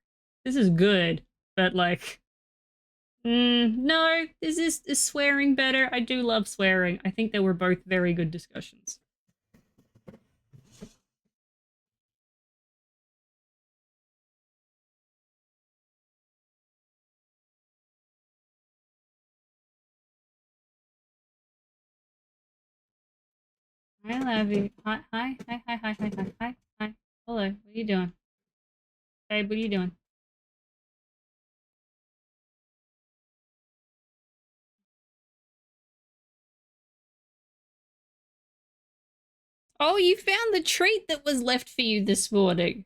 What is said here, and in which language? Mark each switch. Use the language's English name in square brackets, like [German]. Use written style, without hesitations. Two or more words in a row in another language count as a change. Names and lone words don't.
[English] This is good, but like, no. Is swearing better? I do love swearing. I think they were both very good discussions. Hi, Lavi. Hi, hi, hi, hi, hi, hi, hi, hi, hi. Hello. What are you doing? Hey, what are you doing? Oh, you found the treat that was left for you this morning.